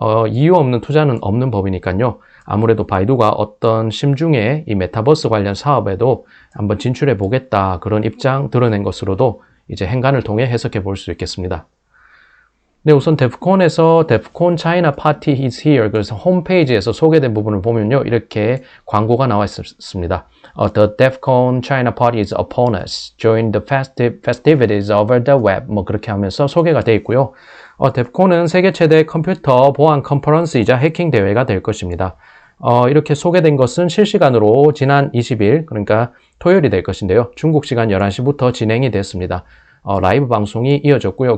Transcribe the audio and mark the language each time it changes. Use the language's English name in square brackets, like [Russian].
[Korean] 이유 없는 투자는 없는 법이니까요. 아무래도 바이두가 어떤 심중에 이 메타버스 관련 사업에도 한번 진출해 보겠다 그런 입장 드러낸 것으로도 이제 행간을 통해 해석해 볼 수 있겠습니다. 네, 우선 데프콘에서 데프콘 차이나 파티 [English] is here [Korean] 그래서 홈페이지에서 소개된 부분을 보면요. 이렇게 광고가 나와 있습니다. [English] The DEFCON China Party is upon us. Join the festivities over the web. [Korean] 뭐 그렇게 하면서 소개가 되어 있고요. 데프콘은 세계 최대 컴퓨터 보안 컨퍼런스이자 해킹 대회가 될 것입니다. 이렇게 소개된 것은 실시간으로 지난 20일, 그러니까 토요일이 될 것인데요. 중국 시간 11시부터 진행이 됐습니다. 라이브 방송이 이어졌고요.